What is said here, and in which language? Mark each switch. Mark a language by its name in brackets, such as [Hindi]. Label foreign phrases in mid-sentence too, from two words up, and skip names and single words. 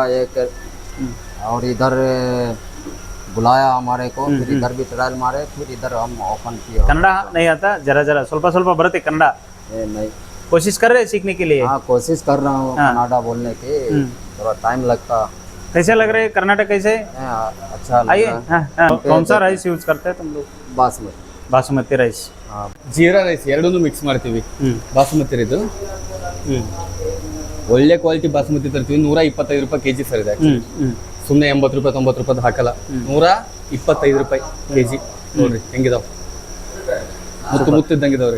[Hindi] एक और इधर बुलाया हमारे को, फिर इधर भी ट्रायल मारे, फिर इधर हम ओपन किया. कन्नड़ा नहीं आता? जरा [Kannada] ಸ್ವಲ್ಪ ಬರುತ್ತೆ [Hindi] कन्नड़ा? नहीं. कोशिश कर रहे सीखने के लिए? हाँ, कोशिश कर रहा हूँ कन्नड़ा बोलने की, थोड़ा टाइम लगता. कैसे लग रहे कर्नाटक? कैसे? अच्छा लग आइए. रहा है. कौन सा राइस यूज करते हैं तुम लोग? [Kannada] ಬಾಸುಮತಿ ರೈಸ್. ಜೀರಾ ರೈಸ್ ಎರಡನ್ನೂ ಮಿಕ್ಸ್ ಮಾಡ್ತೀವಿ. ಬಾಸುಮತಿ ಇದು ಒಳ್ಳೆ ಕ್ವಾಲಿಟಿ ಬಾಸುಮತಿ ತರ್ತೀವಿ. 125 ರೂಪಾಯಿ ಕೆಜಿ ಸರ್ ಇದೆ. ಸುಮ್ಮನೆ 80 ರೂಪಾಯಿ 90 ರೂಪಾಯಿ ಹಾಕಲ್ಲ, 125 ರೂಪಾಯಿ ಕೆಜಿ. ನೋಡ್ರಿ ಹೆಂಗಿದಾವ, ಮುತ್ತಿದ್ದಂಗಿದಾವ್ರಿ.